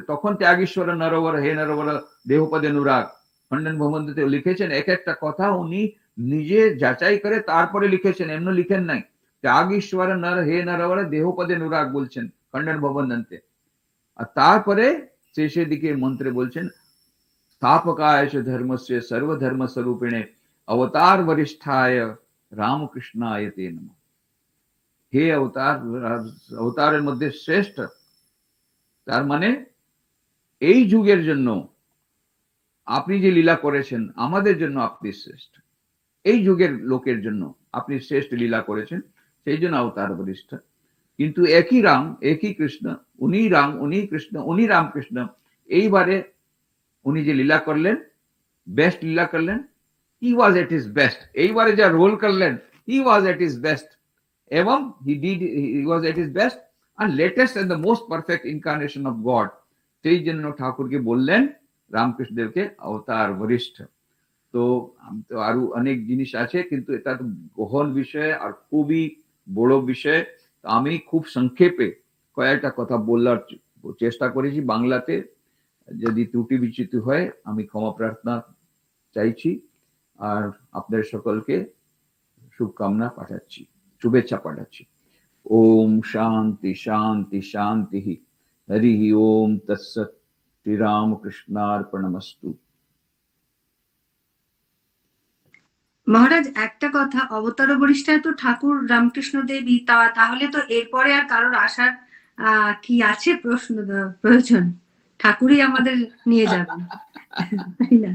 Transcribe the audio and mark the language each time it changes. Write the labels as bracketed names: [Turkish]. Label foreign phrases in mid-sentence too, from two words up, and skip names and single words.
[Bangla] তখন [Sanskrit] ত্যাগীশ্বর নরবর হে নরবর দেহপদে অনুরাগ, খণ্ডন ভবনতে [Bangla] লিখেছেন, এক একটা কথা উনি নিজে যাচাই করে তারপরে লিখেছেন, এমন লিখেন নাই। [Sanskrit] ত্যাগীশ্বর নর হে নরবর দেহপদে অনুরাগ [Bangla] বলছেন [Sanskrit] খণ্ডন ভবনতে, [Bangla] আর তারপরে শেষের দিকে মন্ত্রে বলছেন, [Sanskrit] स्थापकाय धर्मस्य सर्वधर्म स्वरूपिणे अवतार वरिष्ठाय रामकृष्णाय ते नमः। [Bangla] হে অবতার, অবতারের মধ্যে শ্রেষ্ঠ, তার মানে এই যুগের জন্য আপনি যে লীলা করেছেন, আমাদের জন্য আপনি শ্রেষ্ঠ, এই যুগের লোকের জন্য আপনি শ্রেষ্ঠ লীলা করেছেন, সেই জন্য অবতার বরিষ্ঠ। কিন্তু একই রাম, একই কৃষ্ণ, উনি রাম, উনি কৃষ্ণ, উনি রামকৃষ্ণ, এইবারে উনি যে লীলা করলেন, বেস্ট লীলা করলেন, [English] he was at his best. [Bangla] এইবারে যা রোল করলেন, [English] he was at his best, এবং he was at his best and latest and the most perfect incarnation of God। [Bangla] সেই জন্য ঠাকুরকে বললেন, রামকৃষ্ণদেবকে অবতার বরিষ্ঠ। তো আরো অনেক জিনিস আছে, কিন্তু এটা তো গহন বিষয় আর খুবই বড় বিষয়। আমি খুব সংক্ষেপে কয়েকটা কথা বলার চেষ্টা করেছি বাংলাতে, যদি ত্রুটি বিচ্যুতি হয় আমি ক্ষমা প্রার্থনা চাইছি, আর আপনাদের সকলকে শুভকামনা পাঠাচ্ছি, শুভেচ্ছা পাঠাচ্ছি। [Sanskrit] ओम शांति शांति शांति। हरि ओम तत्सत्। श्री राम कृष्णार्पणमस्तु। [Bangla] মহারাজ, একটা কথা, অবতার বরিষ্ঠায় তো ঠাকুর রামকৃষ্ণ দেবী, তাহলে তো এরপরে আর কারোর আসার কি আছে প্রয়োজন? ঠাকুরই আমাদের নিয়ে যাবেন, তাই না?